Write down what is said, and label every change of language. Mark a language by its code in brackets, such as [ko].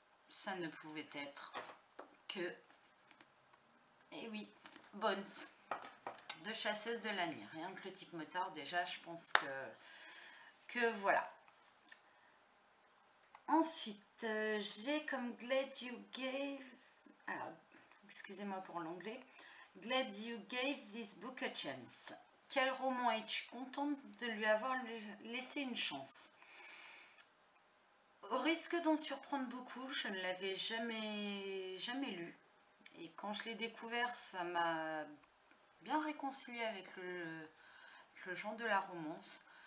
[fr] Ça ne pouvait être que, et oui, Bones, de Chasseuse de la nuit. Rien que le type motard, déjà, je pense que voilà. Ensuite, j'ai comme Glad You Gave... Alors, excusez-moi pour l'anglais. [en] Glad you gave this book a chance. [fr] Quel roman es-tu contente de lui avoir laissé une chance? Au risque d'en surprendre beaucoup, je ne l'avais jamais lu. Et quand je l'ai découvert, ça m'a bien réconcilié avec le genre de la romance.